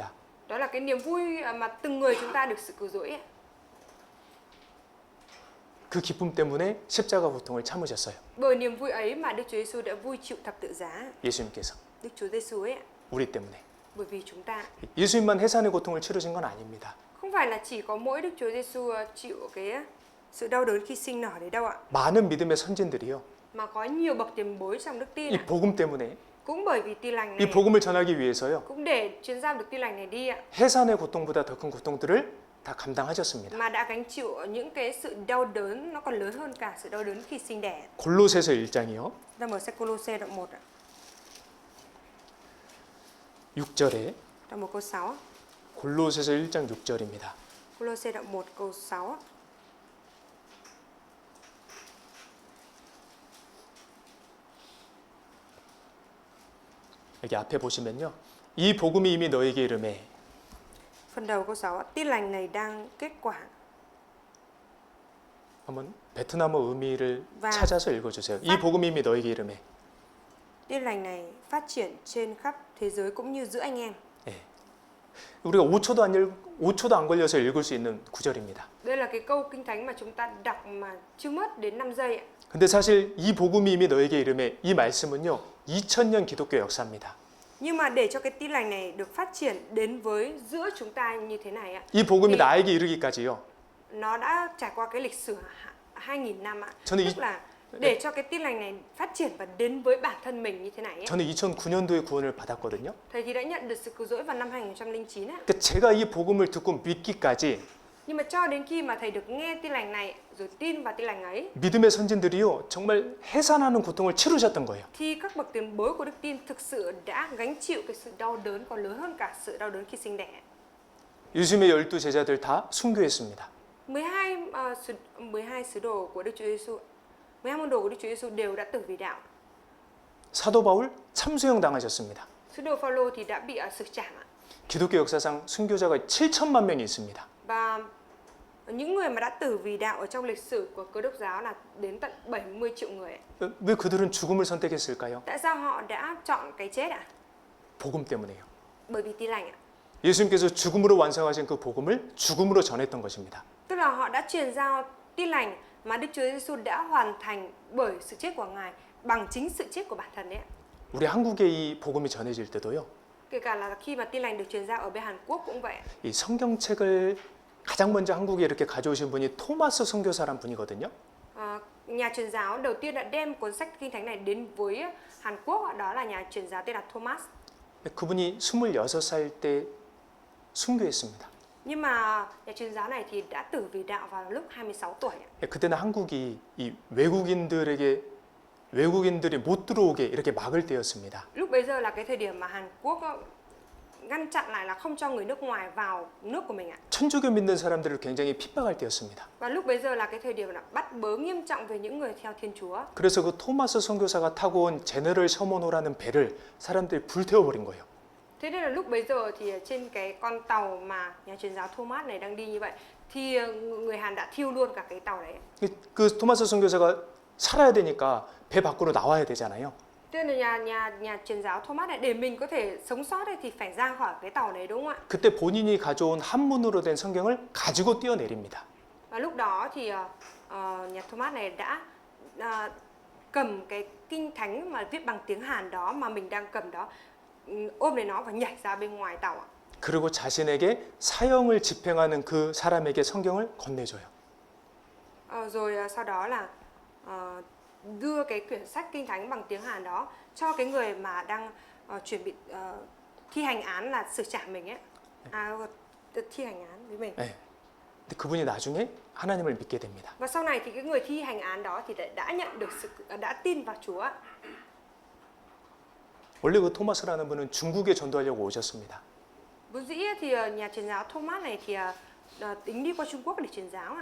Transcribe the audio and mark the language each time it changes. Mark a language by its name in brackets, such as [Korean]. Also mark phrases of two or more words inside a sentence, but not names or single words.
[Vietnamese] Đó là cái niềm vui mà từng người chúng ta được sự cứu rỗi ạ. [Korean] 그 기쁨 때문에 십자가 고통을 참으셨어요. [Vietnamese] Bởi niềm vui ấy mà Đức Chúa Giêsu đã vui chịu thập tự giá. [Korean] 예수님께서 [Vietnamese] Đức Chúa Giêsu ấy ạ. [Korean] 우리 때문에. [Vietnamese] Bởi vì chúng ta [Korean] 예수님만 해산의 고통을 치르신 건 아닙니다. [Vietnamese] không phải là chỉ có mỗi Đức Chúa Giêsu chịu cái sự đau đớn khi sinh nở đấy đâu ạ. [Korean] 많은 믿음의 선진들이요. [Vietnamese] Mà có nhiều bậc tiền bối trong đức tin [Korean] 이 [Vietnamese] ạ. [Korean] 복음 때문에 [Vietnamese] Cũng bởi vì tin lành [Korean] 이 [Vietnamese] này, [Korean] 복음을 전하기 위해서요. [Vietnamese] cũng để truyền giao được tin lành này đi ạ. [Korean] 해산의 고통보다 더 큰 고통들을 다 감당하셨습니다. [Vietnamese] Mà đã gánh chịu những cái sự đau đớn nó còn lớn hơn cả sự đau đớn khi sinh đẻ. [Korean] 골로새서 1장이요. [Vietnamese] Ta mở sách Cô-lô-sê đoạn 1 ạ. [Korean] 6절에 [Vietnamese] Đoạn 1 câu 6. [Korean] 골로새서 1장 6절입니다. [Vietnamese] Cô-lô-sê đoạn 1 câu 6. [Korean] 여기 앞에 보시면요. 이 복음이 이미 너에게 이르매. [Vietnamese] Phần đầu câu 6. Tin lành này đang kết quả. [Korean] 한번 베트남어 의미를 와. 찾아서 읽어주세요. 이 복음이 이미 너에게 이르매. [Vietnamese] Tin lành này phát triển trên khắp thế giới cũng như giữa anh em. [Korean] 예. 우리가 5초도 안 걸려서 읽을 수 있는 구절입니다. [Vietnamese] Đây là cái câu kinh thánh mà chúng ta đọc mà chưa mất đến 5 giây ạ. [Korean] 근데 사실 이 복음이 이미 너에게 이름에 이 말씀은요 2000년 기독교 역사입니다. [Vietnamese] Nhưng mà để cho cái tin lành này được phát triển đến với giữa chúng ta như thế này ạ, [Korean] 이 복음이 네. 나에게 이르기까지요. [Vietnamese] nó đã trải qua cái lịch sử 2000 năm ạ. [Korean] 저는 [Vietnamese] Tức là để cho cái tin lành này phát triển và đến với bản thân mình như thế này ấy. [Korean] 저는 2009년도에 구원을 받았거든요. [Vietnamese] Thầy thì đã nhận được sự cứu rỗi vào năm 2009 ạ. [Korean] 그러니까 제가 이 복음을 듣고 믿기까지 [Vietnamese] Nhưng mà cho đến khi mà thầy được nghe tin lành này rồi tin vào tin lành ấy, [Korean] 믿음의 선진들이요 정말 해산하는 고통을 치르셨던 거예요. [Vietnamese] thì các bậc tiền bối của đức tin thực sự đã gánh chịu cái sự đau đớn còn lớn hơn cả sự đau đớn khi sinh đẻ. [Korean] 예수님의 12 제자들 다 순교했습니다. [Vietnamese] 12 sứ đồ của Đức Chúa Giêsu, 12 môn đồ của Đức Chúa Giêsu đều đã tử vì đạo. [Korean] 사도 바울 참수형 당하셨습니다. [Vietnamese] Sứ đồ Phaolô thì đã bị xử trảm ạ. [Korean] 기독교 역사상 순교자가 7천만 명이 있습니다. [Vietnamese] Và những người mà đã tử vì đạo ở trong lịch sử của Cơ đốc giáo là đến tận 70 triệu người ạ. [Korean] 왜 그들은 죽음을 선택했을까요? [Vietnamese] Tại sao họ đã chọn cái chết ạ? [Korean] 복음 때문에요. [Vietnamese] Bởi vì tin lành ạ. [Korean] 예수님께서 죽음으로 완성하신 그 복음을 죽음으로 전했던 것입니다. [Vietnamese] Tức là họ đã truyền giao tin lành mà Đức Chúa Giêsu đã hoàn thành bởi sự chết của Ngài bằng chính sự chết của bản thân đấy ạ. [Korean] 우리 한국에 이 복음이 전해질 때도요. [Vietnamese] Kể cả là khi mà tin lành được truyền giao ở bên Hàn Quốc cũng vậy. [Korean] 이 성경책을 가장 먼저 한국에 이렇게 가져오신 분이 토마스 선교사란 분이거든요. [Vietnamese] Nhà truyền giáo đầu tiên đã đem cuốn sách kinh thánh này đến với Hàn Quốc, đó là nhà truyền giáo tên là Thomas. [Korean] 그분이 26살 때 순교했습니다. [Vietnamese] Nhưng mà nhà truyền giáo này thì đã tử vì đạo vào lúc 26 tuổi. [Korean] 그때는 한국이 이 외국인들이 못 들어오게 이렇게 막을 때였습니다. [Vietnamese] Lúc bấy giờ là cái thời điểm mà Hàn Quốc ngăn chặn lại là không cho người nước ngoài vào nước của mình ạ. [Korean] 천주교 믿는 사람들을 굉장히 핍박할 때였습니다. [Vietnamese] Và lúc bấy giờ là cái thời điểm là bắt bớ nghiêm trọng về những người theo Thiên Chúa. [Korean] 그래서 그 토마스 선교사가 타고 온 제너럴 셔먼호라는 배를 사람들이 불태워버린 거예요. [Vietnamese] Thế nên là lúc bấy giờ thì trên cái con tàu mà nhà truyền giáo Thomas này đang đi như vậy thì người Hàn đã thiêu luôn cả cái tàu đấy. [Korean] 그 토마스 선교사가 살아야 되니까 배 밖으로 나와야 되잖아요. [Vietnamese] Thế nên là nhà truyền giáo Thomas này để mình có thể sống sót thì phải ra khỏi cái tàu đấy đúng không ạ? [Korean] 그때 본인이 가져온 한문으로 된 성경을 가지고 뛰어내립니다. [Vietnamese] Và lúc đó thì nhà Thomas này đã cầm cái kinh thánh mà viết bằng tiếng Hàn đó mà mình đang cầm đó, ôm lấy nó và nhảy ra bên ngoài tàu ạ. [Korean] 그리고 자신에게 사형을 집행하는 그 사람에게 성경을 건네줘요. [Vietnamese] Rồi sau đó là đưa cái quyển sách kinh thánh bằng tiếng Hàn đó cho cái người mà đang chuẩn bị thi hành án là xử trả mình ấy, thi hành án với mình. [Korean] 네. 근데 그분이 나중에 하나님을 믿게 됩니다. [Vietnamese] Và sau này thì cái người thi hành án đó thì đã nhận được đã tin vào Chúa. [Korean] 원래 그 토마스라는 분은 중국에 전도하려고 오셨습니다. [Vietnamese] Vốn dĩ thì nhà truyền giáo Thomas này thì tính đi qua Trung Quốc để truyền giáo ạ.